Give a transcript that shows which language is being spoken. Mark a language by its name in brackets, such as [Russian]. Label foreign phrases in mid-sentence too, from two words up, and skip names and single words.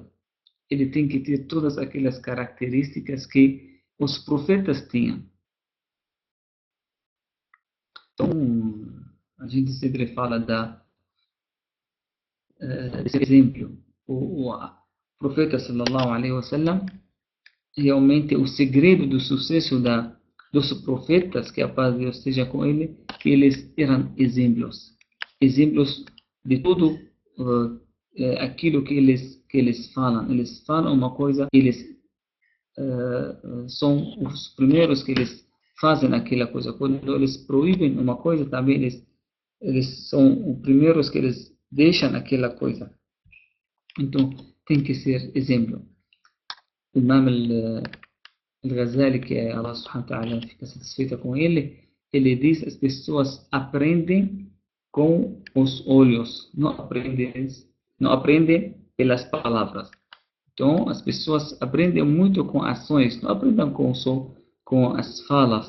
[Portuguese] Ele tem que ter todas aquelas características que os profetas tinham. Então, a gente sempre fala desse exemplo. O profeta [Arabic] صلى الله عليه وسلم, [Portuguese] realmente o segredo do sucesso dos profetas, que a paz de Deus esteja com ele, que eles eram exemplos. Exemplos de tudo aquilo que eles falam. Eles falam uma coisa, eles são os primeiros que eles fazem aquela coisa. Quando eles proíbem uma coisa, também eles são os primeiros que eles deixam aquela coisa. Então, tem que ser exemplo. O Imam al-Ghazali, que é [Arabic] الله سبحانه وتعالى [Portuguese] fica satisfeita com ele diz as pessoas aprendem com os olhos, não aprendem pelas palavras. Então, as pessoas aprendem muito com ações, não aprendem só com as falas.